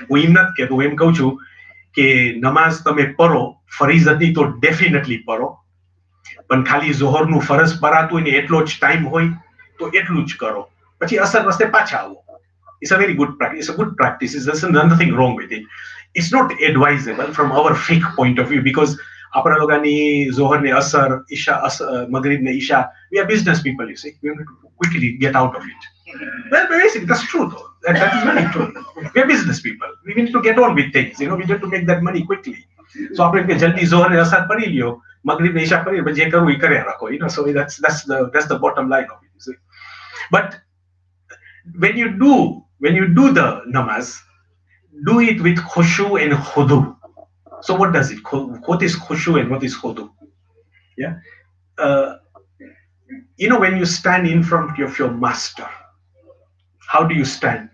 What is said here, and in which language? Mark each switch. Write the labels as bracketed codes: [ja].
[gu] હું એમ નથી કહેતો, હું એમ કહું છું કે નમાઝ તમે પઢો, ફરીઝ હતી તો ડેફિનેટલી પઢો, પણ ખાલી ઝોહરનું ફરજ પરાતું હોય ને એટલો જ ટાઈમ હોય તો એટલું જ કરો, પછી અસર વસ્તે પાછા આવો. [en] It's a very good practice. It's a good practice. There's nothing wrong with it. It's not advisable from our fiqh point of view, because [gu] આપણા લોકોની ઝોહર ને અસર, ઈશા, મગરીબ ને Isha, [en] we are business people, you see. We have to quickly get out of it. Well, basically, that's true though. That is very true. We are business people. We need to get on with things. We need to make that money quickly. [gu] So આપણે જલ્દી ઝોહર ને અસર પડી લ્યો, મગરીબ ને ઈશા પડી, જે કરવું એ કર્યા રાખો. [en] So that's the bottom line of it, you see. But when you do the namaz, do it with khushu and khudu. So what does it? What is khushu and what is khudu? Yeah, when you stand in front of your master, how do you stand?